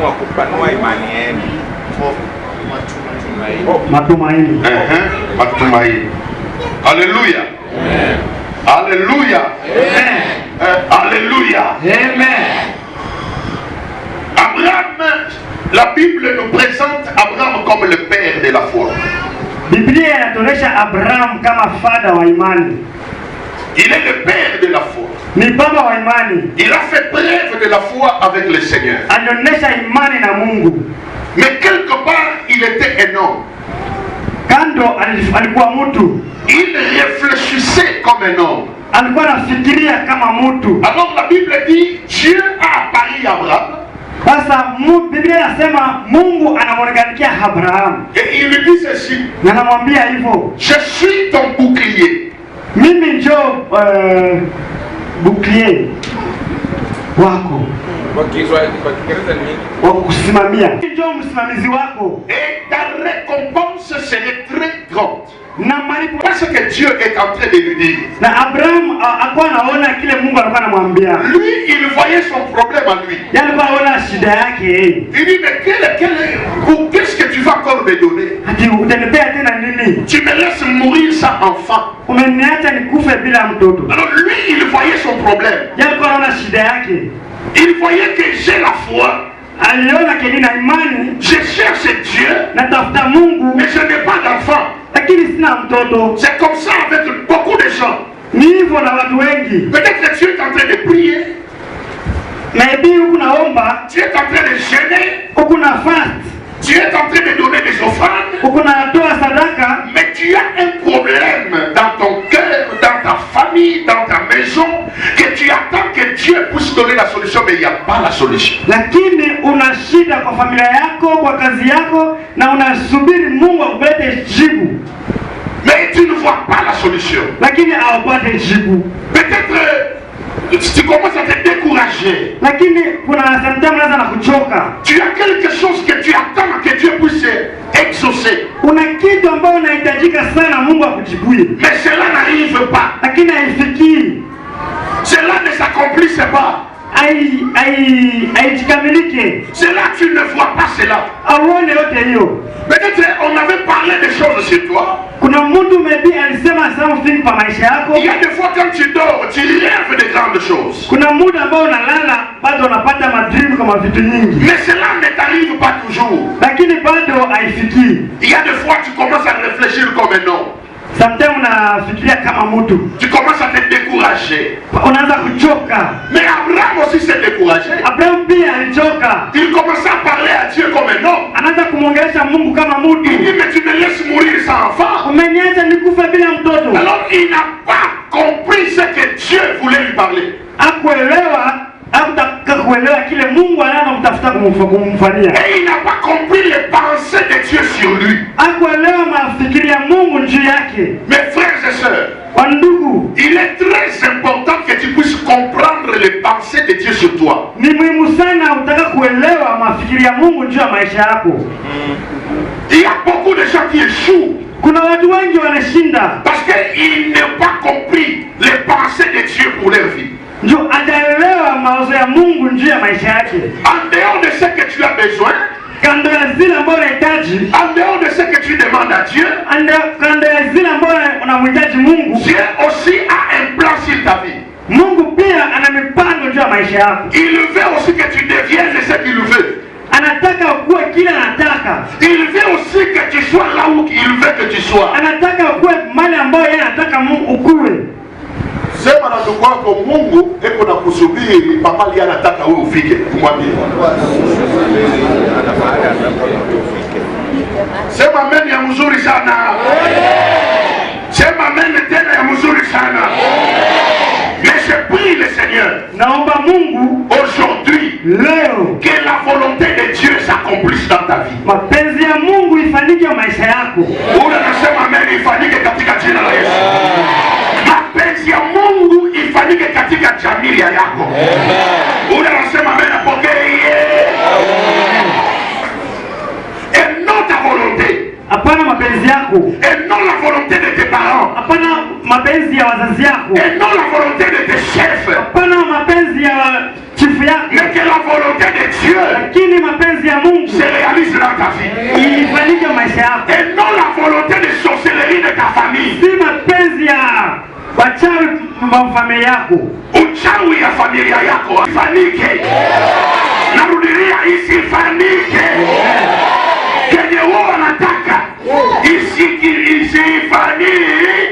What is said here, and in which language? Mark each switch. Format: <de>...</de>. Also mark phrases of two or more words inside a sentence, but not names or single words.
<sw>Matumaini. Matumaini.</sw> <fr>Alléluia. Alléluia. Alléluia. Amen. Abraham, la Bible nous présente Abraham comme le père de la foi.</fr> <sw>Biblia inatuonyesha Abraham kama father wa imani.</sw> <fr>Il est le père de la foi.</fr> <sw>Ni baba wa imani.</sw> <fr>Il a fait preuve de la foi avec le Seigneur.</fr> <sw>Alionyesha imani na Mungu.</sw> <fr>Mais quelque part, il était un homme.</fr> <sw>Kando alikuwa mtu.</sw> <fr>Il réfléchissait comme un homme.</fr> <sw>Alikuwa anafikiria kama mtu.</sw> <fr>Alors la Bible dit, Dieu a apparu à Abraham.</fr> <sw>Sasa Biblia inasema Mungu anamwonekania Abraham.</sw> <fr>Et il lui dit ceci.</fr> <sw>Na anamwambia hivyo.</sw> <fr>Je suis ton bouclier.</fr> <sw>Mimi ndio bouclier wako. Kwa Kiingereza ni nini? Wa kusimamia. Ndio msimamizi wako.</sw> <fr>Et ta récompense serait très grande.</fr> <sw>Na malipo</sw> <fr>parce que Dieu est en train de lui dire.</fr> <sw>Na Abraham alikuwa anaona kile Mungu alikuwa anamwambia.</sw> <fr>Lui, il voyait son problème à lui.</fr> <sw>Yeye alikuwa anaona shida yake.</sw> <fr>Il dit mais qu'est-ce que tu vas encore me donner?</fr> <sw>Ati utanipea tena nini?</sw> <fr>Tu me laisses mourir sans enfant.</fr> <sw>Umeniacha nikufe bila mtoto.</sw> <fr>Alors lui, il voyait son problème.</fr> <sw>Yeye alikuwa anaona shida yake.</sw> <fr>Il voyait que j'ai la foi.</fr> <sw>Aliona que nina imani.</sw> <fr>Je cherche Dieu.</fr> <sw>Natafuta Mungu.</sw> <fr>Mais je n'ai pas d'enfant.</fr> <sw>Lakini sina mtoto.</sw> <fr>C'est comme ça avec beaucoup de gens.</fr> <sw>Ni hivyo na watu wengi.</sw> <fr>Peut-être que Dieu est en train de prier.</fr> <sw>Maybe huku naomba.</sw> <fr>Dieu est en train de jeûner.</fr> <sw>Huku na fast.</sw> <fr>Dieu est en train de donner des offrandes.</fr> <sw>Huku natoa sadaka.</sw> <fr>Mais tu as un problème dans ton cœur, dans ta famille, dans ta maison, que tu attends que Dieu puisse donner la solution, mais il n'y a pas la solution.</fr> <sw>Lakini una shida kwa familia yako, kwa kazi yako, na unasubiri Mungu akulete jibu.</sw> <fr>Mais tu ne vois pas la solution.</fr> <sw>Lakini haupate jibu.</sw> <fr>Peut-être tu commences à te décourager.</fr> <sw>Lakini kuna sometimes unaanza na kuchoka.</sw> <fr>Tu as quelque chose que tu attends que Dieu puisse exaucer.</fr> <sw>Una kitu ambacho unahitajika sana Mungu akujibue.</sw> <fr>Mais cela n'arrive pas.</fr> <sw>Lakini haifikii.</sw> <fr>Cela ne s'accomplisse pas.</fr> <sw>Haijikamilike.</sw> <fr>Cela, tu ne vois pas cela.</fr> <sw>Auone yote hiyo.</sw> <fr>Peut-être on avait parlé des choses sur toi.</fr> <sw>Kuna mtu maybe alisema something kwa maisha yako.</sw> <fr>Il y a des fois quand tu dors, tu rêves de grandes choses.</fr> <sw>Kuna muda ambao unalala bado unapata madream kama vitu nyingi.</sw> <fr>Mais cela ne t'arrive pas toujours.</fr> <sw>Lakini bado haifikii.</sw> <fr>Il y a des fois tu commences à réfléchir comme un homme.</fr> <sw>Sometimes unafikiria kama mtu.</sw> <fr>Tu commences à te décourager.</fr> <sw>Unaanza kuchoka.</sw> <fr>Mais Abraham aussi s'est découragé.</fr> <sw>Abraham pia alichoka.</sw> <fr>Il commençait à parler à Dieu comme un homme.</fr> <sw>Anaanza kumwongelesha Mungu kama mtu.</sw> <fr>Il dit mais tu me laisses mourir sans enfant.</fr> <sw>Umeniacha nikufe bila mtoto.</sw> <fr>Alors il n'a pas compris ce que Dieu voulait lui parler.</fr> <sw>Hakuelewa, hakutaka kuelewa kile Mungu anamtafuta kumfanyia.</sw> <fr>Et il n'a pas compris les pensées de Dieu sur lui.</fr> <sw>Hakuelewa mafikiri ya Mungu juu yake.</sw> <fr>Mes frères et sœurs,</fr> <sw>wandugu,</sw> <fr>il est très important que tu puisses comprendre les pensées de Dieu sur toi.</fr> <sw>Ni muhimu sana utaka kuelewa mafikiri ya Mungu juu ya maisha yako.</sw> <fr>Il y a beaucoup de gens qui échouent.</fr> <sw>Kuna watu wengi wanashinda</sw> <fr>parce qu'ils n'ont pas compris les pensées de Dieu pour leur vie.</fr> <sw>Ndio hajaelewa mawazo ya Mungu juu ya maisha yake.</sw> <fr>En dehors de ce que tu as besoin,</fr> <sw>kando ya zile ambazo unahitaji,</sw> <fr>en dehors de ce que tu demandes à Dieu,</fr> <sw>kando ya zile ambazo unamhitaji Mungu,</sw> <fr>Dieu aussi a un plan sur ta vie.</fr> <sw>Mungu pia ana mipango juu ya maisha yako.</sw> <fr>Il veut aussi que tu deviennes ce qu'il veut.</fr> <sw>Anataka ukuwe kile anataka.</sw> <fr>Il veut aussi que tu sois là où il veut que tu sois.</fr> <sw>Anataka ukuwe mahali ambapo yeye anataka Mungu ukuwe. Sema na ndugu wako, Mungu eko na kusubiri papa ali anataka wewe ufike. Mwambie. Sema amen ya mzuri sana. Sema amen tena ya mzuri sana.</sw> <fr>Mais je prie le Seigneur.</fr> <sw>Naomba Mungu</sw> <fr>aujourd'hui</fr> <sw>leo</sw> <fr>que la volonté de Dieu s'accomplisse dans ta vie.</fr> <sw>Mapenzi ya Mungu ifanyike maisha yako. Unasema amen, ifanyike katika jina la Yesu. Mapenzi ya Mungu ifanyike katika familia yako. Unasema amen, apokee.</sw> <fr>Et non ta volonté.</fr> <sw>Hapana mapenzi yako.</sw> <fr>Et non la volonté de tes parents.</fr> <sw>Hapana mapenzi ya wazazi yako.</sw> <fr>Et non la volonté de tes chefs.</fr> <sw>Hapana mapenzi ya chifu yako.</sw> <fr>Mais que la volonté de Dieu,</fr> <sw>lakini mapenzi ya Mungu</sw> <fr>se réalise dans ta vie.</fr> <sw>Ifanyike maisha yako.</sw> <fr>Et non la volonté de sorcellerie de ta famille.</fr> <sw>Si mapenzi ya wachawi wa familia yako. Uchawi ya familia yako ifanyike. Narudilia, isifanyike. Kenye wao wanataka isifanyike.</sw>